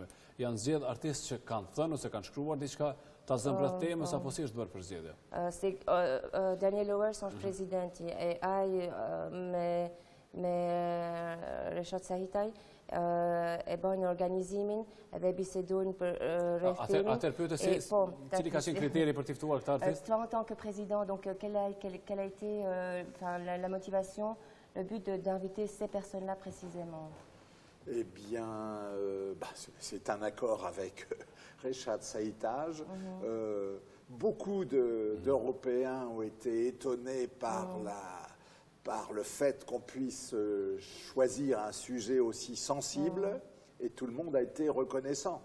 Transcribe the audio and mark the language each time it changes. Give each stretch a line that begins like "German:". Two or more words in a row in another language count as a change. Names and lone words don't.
Albanian: Janë zgjedh artistë që kanë thënë ose kanë shkruar diçka ta zëmbrat temës apo si është bërë përzgjedhja? Daniel Owers është presidenti e ai me Reshat Sahitaj e bojnë organizimin edhe bisedojnë për rreth temin. Atëherë pyete cili ka qenë kriteri për t'i ftuar këtë artist?
French: Toi en tant que président, donc quelle a été la motivation, le but d'inviter ces personnes-là précisément? Eh bien, c'est un accord avec Reshat Sahitaj. Beaucoup d'Européens ont été étonnés par le fait qu'on puisse choisir un sujet aussi sensible, et tout le monde a été reconnaissant.